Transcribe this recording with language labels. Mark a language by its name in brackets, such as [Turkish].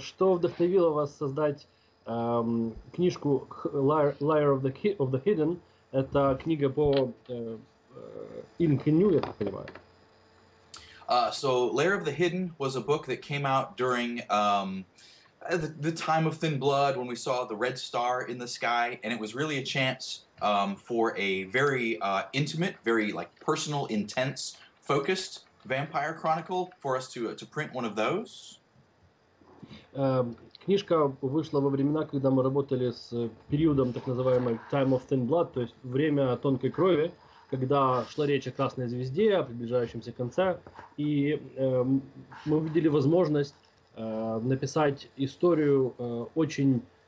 [Russian] Что вдохновило вас создать книжку Lair of the Hidden? Это книга по Инкню, я так понимаю. [English] So Lair of the Hidden was a book that came out during the time of Thin Blood, when we saw the red star in the sky, and it was really a chance for a very intimate, very personal, intense, focused vampire chronicle for us to print one of those. [Russian] Книжка вышла во времена, когда мы работали с периодом так называемой Time of Thin Blood, то есть время тонкой крови, когда шла речь о Красной Звезде, о приближающемся конце, и мы увидели возможность написать историю очень